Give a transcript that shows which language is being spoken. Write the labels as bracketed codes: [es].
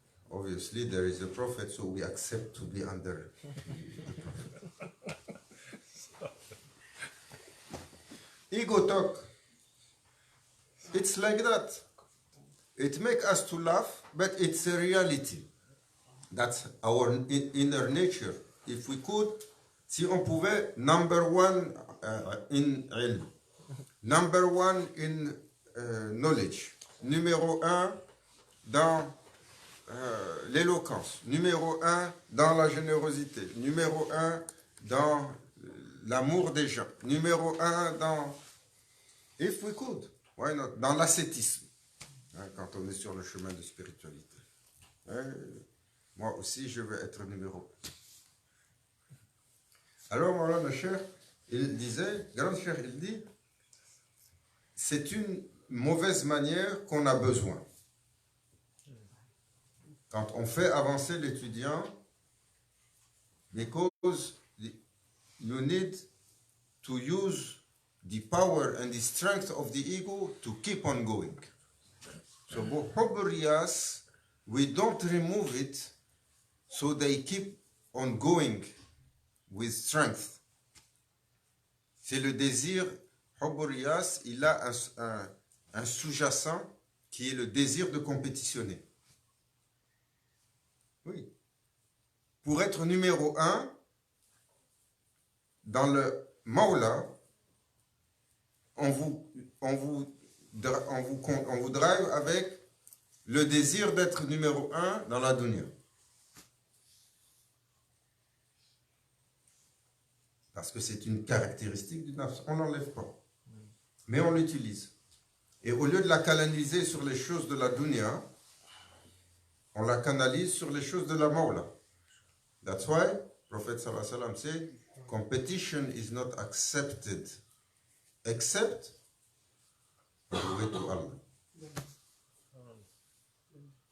[en] Obviously, there is a prophet, so we accept to be under the prophet. Ego talk. It's like that. It makes us to laugh, but it's a reality. That's our inner nature. If we could, [fr] si on pouvait, [en] number one in ilm, number one in knowledge, [fr] numéro un dans l'éloquence, numéro un dans la générosité, numéro un dans l'amour des gens, numéro un dans... [en] If we could, why not? [fr] Dans l'ascétisme. Quand on est sur le chemin de spiritualité. Moi aussi, je veux être numéro 1. Alors, Maulana Cheikh, il disait, grand Cheikh, il dit, c'est une mauvaise manière qu'on a besoin. Quand on fait avancer l'étudiant, [en] because you need to use the power and the strength of the ego to keep on going. So, Hubb-Riyas, we don't remove it, so they keep on going with strength. [fr] C'est le désir, Hubb-Riyas, il a un sous-jacent qui est le désir de compétitionner. Oui. Pour être numéro 1, dans le Maula, on vous drive avec le désir d'être numéro 1 dans la dunya. Parce que c'est une caractéristique du nafs. On n'enlève pas. Mais on l'utilise. Et au lieu de la canaliser sur les choses de la dunya, on la canalise sur les choses de la Mawla. [en] That's why Prophet sallallahu alayhi wa sallam said, competition is not accepted except on the way to Allah.